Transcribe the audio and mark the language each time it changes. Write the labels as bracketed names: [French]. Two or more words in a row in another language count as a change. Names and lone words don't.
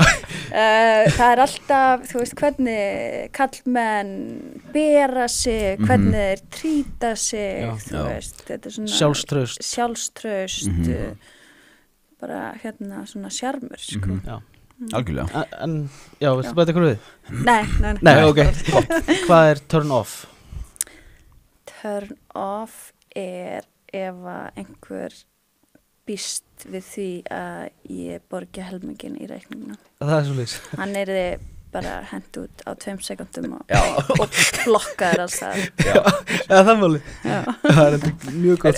[Icelandic] Það er alltaf, þú veist, hvernig kallmenn bera sig, hvernig þeir trýta sig, Já. þú veist, þetta er svona Sjálfstraust. bara svona sjarmur, sko. Já. Algjörlega. En, já, viltu bæta ykkur við? Nei. Nei, ok. Hvað er [English] turn off? Turn off [Icelandic] er ef að einhver býst við því að ég borgi helmingin í reikninguna. Það er svo lýs. Hann er bara hent út á 2 sekundum og blokkaður alls það. Já, það er máli. Það er mjög gott